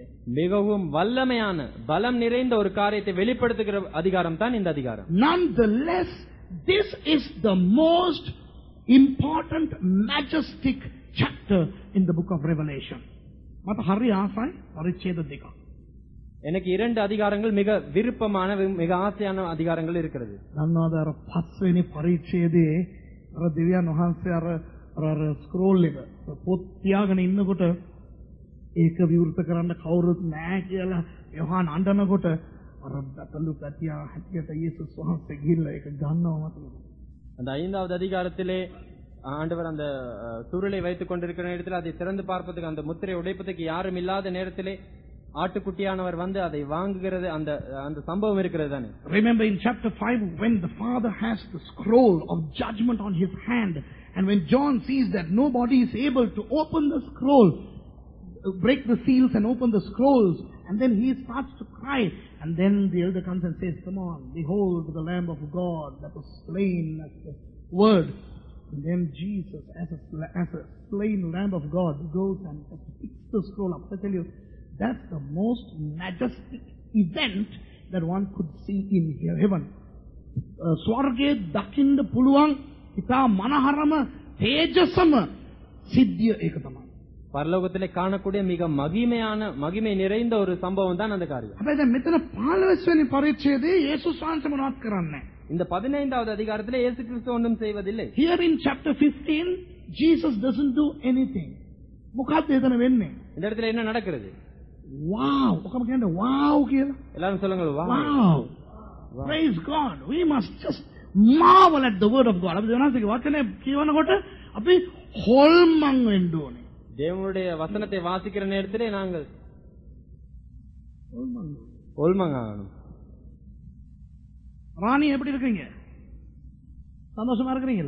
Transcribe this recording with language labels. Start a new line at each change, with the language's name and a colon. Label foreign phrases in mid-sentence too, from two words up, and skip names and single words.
Tamil: மிகவும் வல்லமையான பலம் நிறைந்த ஒரு காரியத்தை வெளிப்படுத்துகிற அதிகாரம் தான் இந்த அதிகாரம்.
English: Nonetheless, this is the most important, majestic chapter in the book of Revelation.
Sinhala: මට හරි ආසයි පරිච්ඡේද දෙක.
Tamil: எனக்கு 2 அதிகாரங்கள் மிக விருப்பமான மிக ஆசையான அதிகாரங்கள் இருக்கிறது.
Sinhala: දන්නවද අර 5 වෙනි පරිච්ඡේදයේ අර දෙවියන් වහන්සේ අර ස්ක්‍රෝල් එක පොත් තියාගෙන ඉන්නකොට ඒක විවෘත කරන්න කවුරුත් නැහැ කියලා යෝහාන් අඬනකොට අර දතලු පැටියා හැටියට යේසුස් වහන්සේ ගිහිල්ලා ඒක ගන්නව මතකද?
Tamil: அந்த 5வது அதிகாரத்திலே ஆண்டவர் அந்த சுருளை வைத்துக் கொண்டிருக்கிற நேரத்தில் அதை திறந்து பார்ப்பதற்கு அந்த முத்திரை உடைப்பதற்கு யாரும் இல்லாத நேரத்திலே ஆட்டுக்குட்டியானவர் வந்து அதை வாங்குகிறது அந்த சம்பவம் இருக்கிறது தானே.
English: Remember in chapter 5 when the Father has the scroll of judgment on his hand, and when John sees that nobody is able to open the scroll, break the seals and open the scrolls, and then he starts to cry, and then the elder comes and says, come on, behold the Lamb of God that was slain as the word. And then Jesus as a slain Lamb of God goes and picks the scroll up. I tell you, that's the most majestic event that one could see in heaven.
Sinhala: ස්වර්ගේ දකින්න පුළුවන් ඉතා මනහරම තේජසම සිද්ධිය ඒක තමයි.
Tamil: பரலோகத்திலே காணக்கூடிய மிக மகிமை நிறைந்த ஒரு சம்பவம் தான் அந்த காரியம்.
Sinhala: හැබැයි දැන් මෙතන 15 වෙනි පරිච්ඡේදයේ යේසුස් වහන්සේ මොනවත් කරන්නේ?
Tamil: இந்த 15வது அதிகாரத்திலே இயேசு கிறிஸ்து ஒன்றும் செய்வதில்லை.
English: Here in chapter 15 Jesus doesn't do anything.
Sinhala: මොකක්ද එතන වෙන්නේ?
Tamil: இந்த இடத்துல என்ன நடக்கிறது?
Sinhala: Wow! ඔකම කියන්නේ wow කියලා.
Tamil: எல்லாரும் சொல்லுங்க wow.
English: Wow. Praise God. We must just marvel at the word of God.
Sinhala: අපි දෙනාගේ වචනේ කියවනකොට අපි හොල්මන් වෙන්න ඕනේ.
Tamil: தேவனுடைய வசனத்தை வாசிக்கிற நேரத்திலே நாங்கள் ஒல்மங்காகணும். ராணி எப்படி இருக்கீங்க? சந்தோஷமா இருக்கிறீங்களா?